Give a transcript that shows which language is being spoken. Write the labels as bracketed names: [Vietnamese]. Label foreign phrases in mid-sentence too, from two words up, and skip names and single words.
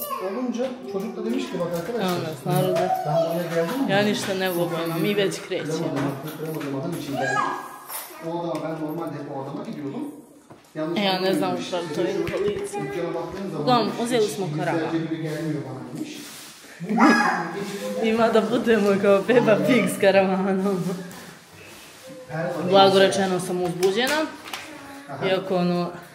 [Turkish] olunca çocuk da demiş ki bak arkadaşlar. Evet, naravno. Ben buraya geldim mi? [Bosnian] Ja ništa ne vogojam, mi već krećemo. [Turkish] O adama ben normalde hep o adama gidiyordum. [Bosnian] Ja ne znam upravo to je policija. Uglavnom, uzeli smo karavan. Ima da budemo kao Peppa Pig s karavanom. Blago rečeno sam uzbuđena. Iako ono...